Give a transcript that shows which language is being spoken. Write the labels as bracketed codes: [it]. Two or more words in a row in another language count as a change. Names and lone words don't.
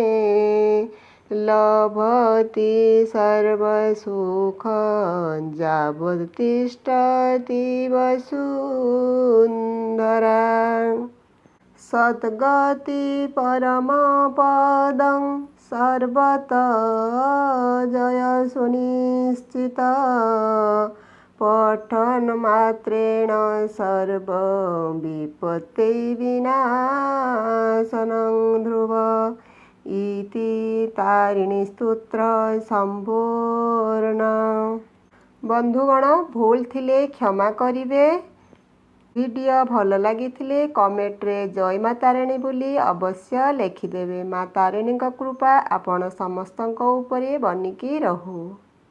[sa] लभति सर्वसुखं यावत्तिष्ठति वसुन्धरा सद्गति परमपदं सर्वतः जय सुनिश्चिता पठनमात्रेण सर्वविपत्तिविनाशनं ध्रुव इति तारिणी स्तोत्र संपूर्ण। [or] ବନ୍ଧୁଗଣ ଭୁଲ ଥିଲେ କ୍ଷମା କରିବେ। ଭିଡିଓ ଭଲ ଲାଗି କମେଣ୍ଟ ରେ ଜୟ ମା ତାରିଣୀ ବୋଲି ଅବଶ୍ୟ ଲେଖିଦେବେ। ମା ତାରିଣୀ କୃପା ଆପଣ ସମସ୍ତଙ୍କ ଉପରେ ବନିକି ରହୁ।